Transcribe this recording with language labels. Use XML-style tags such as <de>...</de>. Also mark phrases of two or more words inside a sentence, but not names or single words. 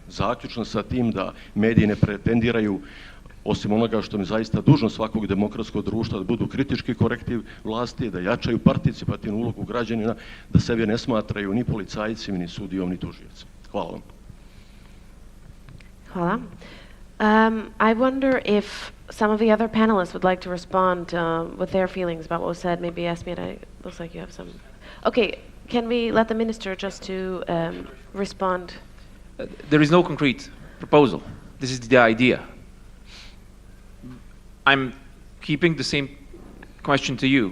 <bs>Zaključno sa tim da mediji ne pretendiraju, osim onoga što mi zaista dužno svakog demokratskog društva, da budu kritički korektiv vlasti, da jačaju participativnu ulogu građanina, da sebe ne smatraju ni policajcima, ni sudijom, ni tužiocem. Hvala vam. Hvala.</bs> <en>I wonder if some of the other panelists would like to respond with their feelings about what was said. Maybe Esmir, it looks like you have some. Okay, can we let the minister just to respond? There is no concrete proposal. This is the idea. I'm keeping the same question to you.</en>